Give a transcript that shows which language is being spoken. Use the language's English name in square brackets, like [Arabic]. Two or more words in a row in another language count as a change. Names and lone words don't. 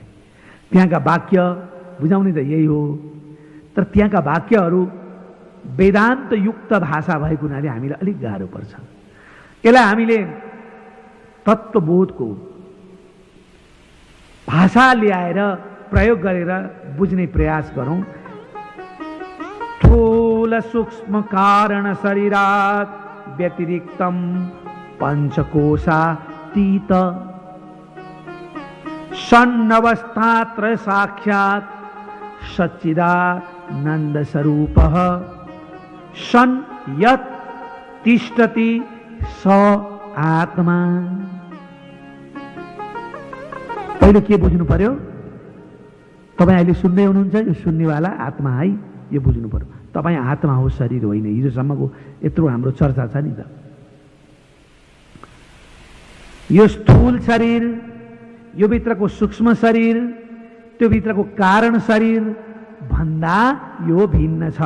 [Nepali] त्यहाँका वाक्य बुझाउने त यही हो, तर त्यहाँका वाक्यहरू वेदान्त युक्त भाषा भएको हुनाले हामीलाई अलिक गाह्रो पर्छ। यसलाई हामीले तत्त्वबोधको भाषा ल्याएर प्रयोग गरेर बुझ्ने प्रयास गरौं। [Sanskrit] स्थूल सूक्ष्म कारण शरीरात् व्यतिरिक्तम पंचकोशातीत सन्नवस्थात्रय साक्षात् सच्चिदानंद स्वरूपः सन यत् तिष्ठति स आत्मा। [Nepali] पहिले के बुझ्नु पर्यो? तपाई अहिले सुन्दै हुनुहुन्छ, यो सुन्नेवाला आत्मा है, यो बुझ्नु पर्यो। तपाई आत्मा हो, शरीर होइन। हिजोसम्मको यत्रो हाम्रो चर्चा छ नि त। यो स्थूल शरीर, यो भित्रको सूक्ष्म शरीर, त्यो भित्रको कारण शरीर भन्दा यो भिन्न छ।